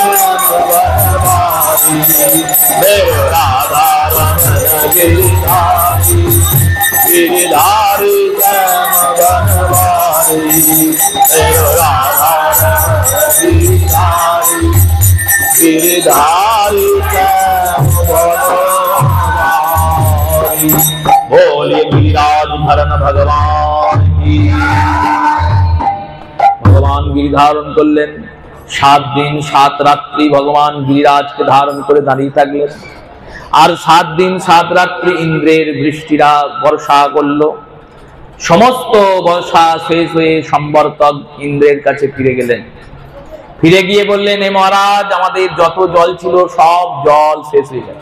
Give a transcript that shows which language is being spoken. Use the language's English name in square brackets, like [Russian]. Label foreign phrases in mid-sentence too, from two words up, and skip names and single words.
[Hindi] मेरो राधा रमन गिरधारी गिरधारी मेरो राधा गिरधारी गिरधारी बोलिए गिरिराज धरण भगवान की। भगवान गिरि धारण [Bangla] করলেন 7 दिन 7 রাত্রি ভগবান গিরিরাজকে ধারণ করে দাঁড়িয়ে থাকলেন। আর 7 दिन 7 রাত্রি ইন্দ্রের বৃষ্টিরা বর্ষা করলো। সমস্ত বর্ষা শেষ হয়ে সম্বর্তক ইন্দ্রের কাছে ফিরে গেলেন। ফিরে গিয়ে বললেন, হে মহারাজ, আমাদের যত জল ছিল সব জল শেষ হয়ে গেছে।